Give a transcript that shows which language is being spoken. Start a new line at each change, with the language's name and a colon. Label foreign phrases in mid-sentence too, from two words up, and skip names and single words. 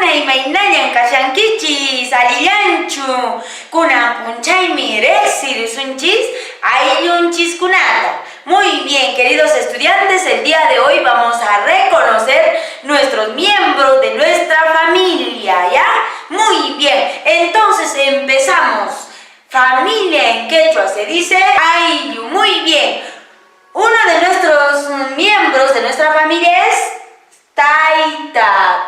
Quechua: mainayan kashankichis alillanchu kunan punchaymi riqsirisunchis ayllunchis kunata.
Spanish: Muy bien, queridos estudiantes, el día de hoy vamos a reconocer nuestros miembros de nuestra familia, ¿ya? Muy bien, entonces empezamos. Familia en quechua se dice ayllu. Muy bien. Uno de nuestros miembros de nuestra familia es taita.